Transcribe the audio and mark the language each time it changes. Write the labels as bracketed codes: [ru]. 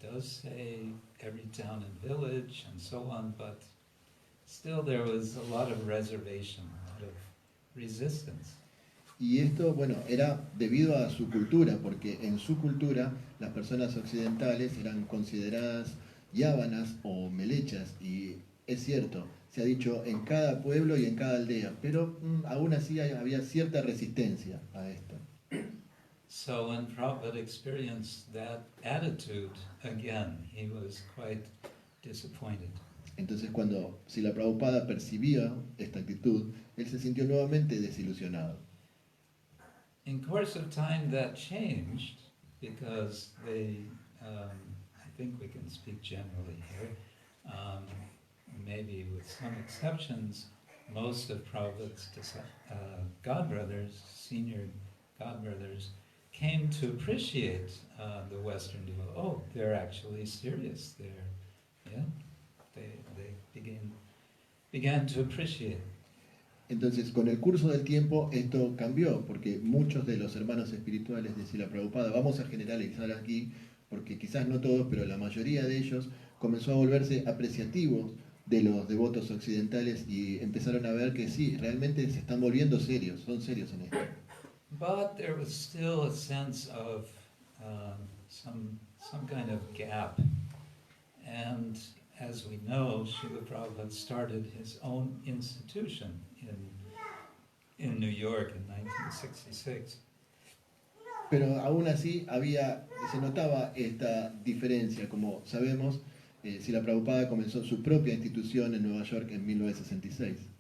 [en] it does say every town and village and so on, but still there was a lot of reservation, a lot of resistance. [es] Y esto, bueno, era debido a su cultura, porque en su cultura las personas occidentales eran consideradas yávanas o melechas, y es cierto, se ha dicho en cada pueblo y en cada aldea, pero aún así había cierta resistencia a esto. [en] So when Prabhupada experienced that attitude again, he was quite disappointed. [es] Entonces cuando Srila Prabhupada percibía esta actitud, él se sintió nuevamente desilusionado. [en] In course of time that changed because they, I think we can speak generally here, maybe with some exceptions, most of Prabhupada's godbrothers, senior godbrothers, came to appreciate the Western devotees. Oh, they're actually serious. They began to appreciate. [es] Entonces, con el curso del tiempo, esto cambió, porque muchos de los hermanos espirituales de Srila Prabhupada, vamos a generalizar aquí, porque quizás no todos, pero la mayoría de ellos, comenzó a volverse apreciativos de los devotos occidentales y empezaron a ver que sí, realmente se están volviendo serios, son serios en esto. [en] But there was still a sense of some kind of gap. And as we know, Srila Prabhupada started his own institution in New York in 1966. [es] Pero aún así se notaba esta diferencia, como sabemos, Srila Prabhupada comenzó su propia institución en Nueva York en 1966.